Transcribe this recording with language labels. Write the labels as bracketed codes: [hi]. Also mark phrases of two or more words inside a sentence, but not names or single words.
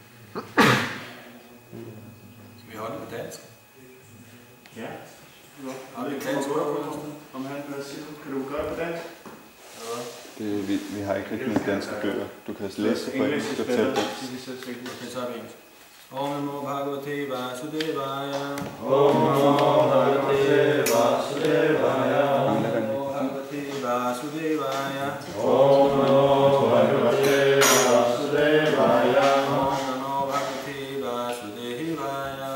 [da] vi holde på dansk? Ja. Har vi dansk på? Om han hvad siger du? Kan du gøre på dansk? Vi har ikke rigtig nogen danske bøger. Du kan læse på engelsk og tælle dansk. Okay, så er vi engelsk. [sa] Om Namo Bhagavate Vasudevaya. Om Namo Bhagavate Vasudevaya. Om Namo Bhagavate Vasudevaya. Om Namo Bhagavate Vasudevaya. Om Namo Bhagavate Vasudevaya.